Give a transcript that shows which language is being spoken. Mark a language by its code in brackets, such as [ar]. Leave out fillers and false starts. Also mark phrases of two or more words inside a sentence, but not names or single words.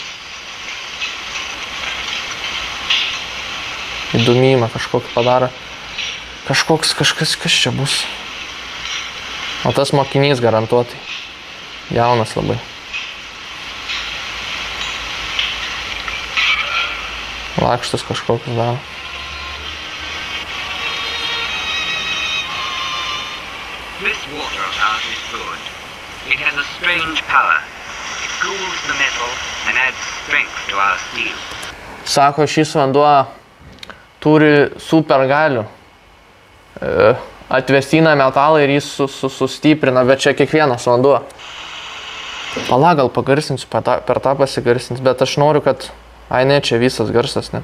[lt] Įdomymą kažkokį padaro. Kažkas čia bus. O tas mokinys garantuotai. Jaunas labai. Lakštas kažkokius daro. [en] This water of ours is good. It has a strange power. It cools the metal and adds strength to our steel. [lt] Sako, šis vanduo turi supergalių. Atvestina metalą ir jis sustiprina, bet čia kiekvienas vanduo. Pala, gal pagarsinsiu, per tą pasigarsins, bet aš noriu, kad... Ai, ne, čia visas garsas net.